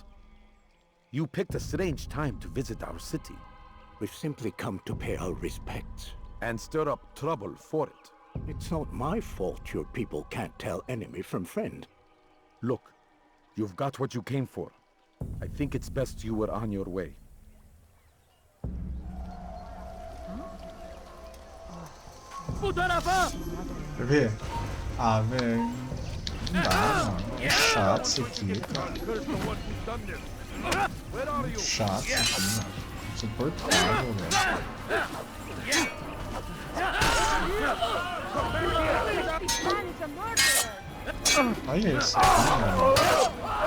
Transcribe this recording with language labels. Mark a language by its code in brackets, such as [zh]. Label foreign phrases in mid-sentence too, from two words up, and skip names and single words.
[en] You picked a strange time to visit our city. We've simply come to pay our respects. And stir up trouble for it. It's not my fault your people can't tell enemy from friend. Look, you've got what you came for. I think it's best you were on your way. [tr] Bu tarafa! [pt] Quer ver? Ah, velho. Não dá, mano. É chato isso aqui, cara. Muito chato isso aqui, mano. Insuportável, velho. Olha isso aqui, mano.